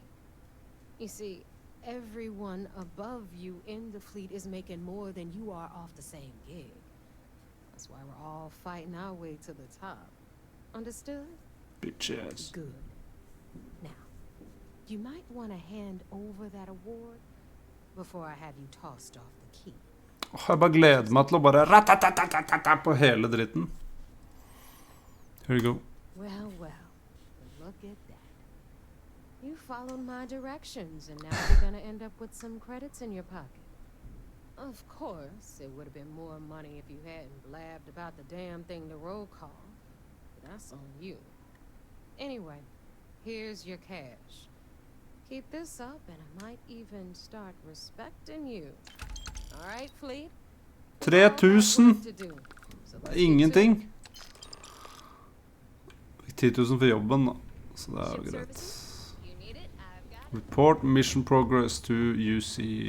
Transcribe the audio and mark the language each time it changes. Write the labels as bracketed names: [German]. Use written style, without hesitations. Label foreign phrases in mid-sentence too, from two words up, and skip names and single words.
[English] You see, everyone above you in the fleet is making more than you are off the same gig. That's why we're all fighting our way to the top. Understood? Bitches. Good. Now, you might want to hand over that award before I have you tossed off the key. [Norwegian] Jeg bare gleder meg til å bare ratatatata på hele dritten. [English] Here you go. Well, look at that. You followed my directions, and now you're gonna end up with some credits in your pocket. Of course, it would have been more money if you hadn't blabbed about the damn thing to roll call. But that's on you. Anyway, here's your cash. Keep this up, and I might even start respecting you. All right, Fleet? 3000. [Norwegian] Ingenting. 10 000 for jobben da. Så det er jo greit. [English] Report mission progress to UC.